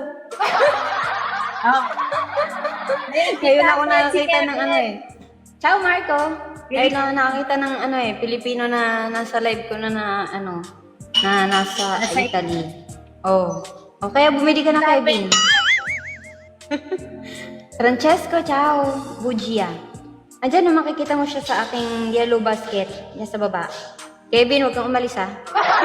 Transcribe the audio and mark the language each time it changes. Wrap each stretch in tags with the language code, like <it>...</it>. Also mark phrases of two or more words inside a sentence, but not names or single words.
<tl>Oh. Ngayon ako nakakita ng Ciao, Marco! Ngayon ako nakakita ng Pilipino na nasa live ko na nasa Italy. Oh. O kaya bumili ka na, Kevin.</tl> <it>Francesco, ciao! Bugia.</it> <tl>Andyan, makikita mo siya sa aking</tl> <en>yellow basket.</en> <tl>Yan sa baba. Kevin, huwag kang umalis, ha?</tl>